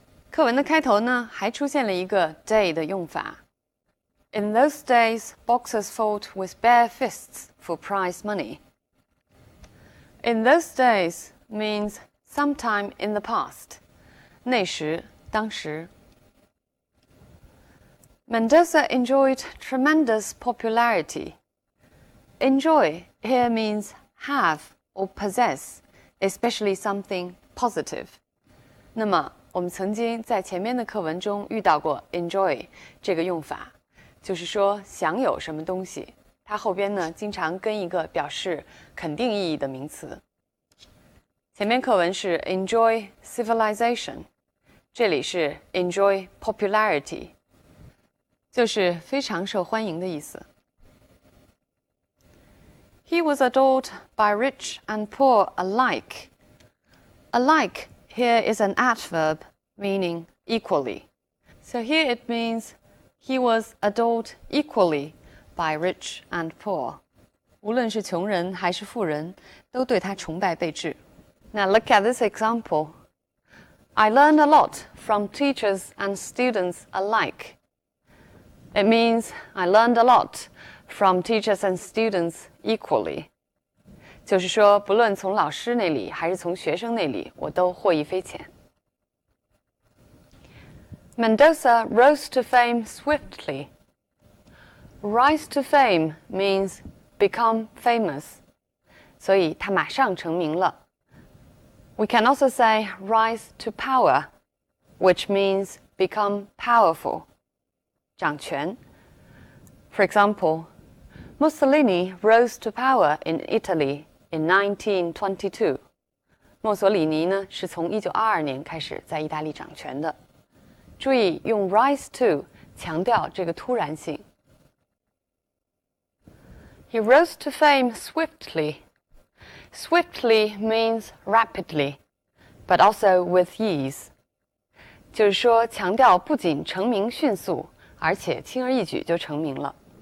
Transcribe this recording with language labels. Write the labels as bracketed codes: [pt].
[zh] 课文的开头呢，还出现了一个 day 的用法。 [en] In those days, boxers fought with bare fists for prize money. In those days means sometime in the past. [zh] 那时，当时。 [en] Mendoza enjoyed tremendous popularity. Enjoy here means have or possess, especially something positive. [zh] 那么，我们曾经在前面的课文中遇到过 enjoy 这个用法，就是说享有什么东西。它后边呢经常跟一个表示肯定意义的名词。前面课文是 enjoy civilization， 这里是 enjoy popularity， 就是非常受欢迎的意思。 [en] He was adored by rich and poor alike. Alike here is an adverb meaning equally. So here it means he was adored equally by rich and poor. [zh] 无论是穷人还是富人，都对他崇拜备至。 [en] Now look at this example. I learned a lot from teachers and students alike. It means I learned a lot from teachers and students equally. [zh] 就是说，不论从老师那里还是从学生那里，我都获益匪浅。 [en] Mendoza rose to fame swiftly. Rise to fame means become famous. [zh] 所以他马上成名了。 [en] We can also say rise to power, which means become powerful. [zh] 掌权。 [en] For example, Mussolini rose to power in Italy in 1922. [zh] 墨索里尼呢是从1922年开始在意大利掌权的。注意用 rise to 强调这个突然性。 [en] He rose to fame swiftly. Swiftly means rapidly, but also with ease. [zh] 就是说，强调不仅成名迅速，而且轻而易举就成名了。